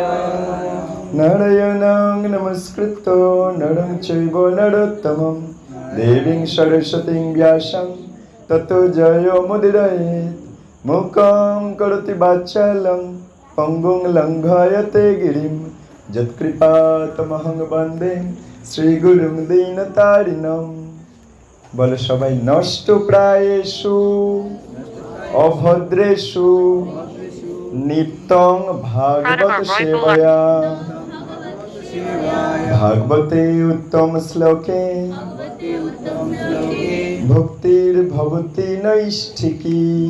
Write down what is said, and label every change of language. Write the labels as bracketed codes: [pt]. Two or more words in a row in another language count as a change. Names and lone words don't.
[sa] नारायणं नमस्कृत्य नरं चैव नरोत्तमं देवीं सरस्वतीं व्यासं ततो जयमुदीरयेत्। मूकं करोति वाचालं पंगुं लङ्घयते गिरिं यत्कृपातमहं वन्दे श्रीगुरुं दीनतारिणं। [bn] বলো সবাই [sa] নষ্ট প্রায়েষু অভদ্রেষু নিত্যং ভাগবত সেবয়া ভাগবতে উত্তম শ্লোকে ভক্তির ভবতি নৈষ্ঠিকী।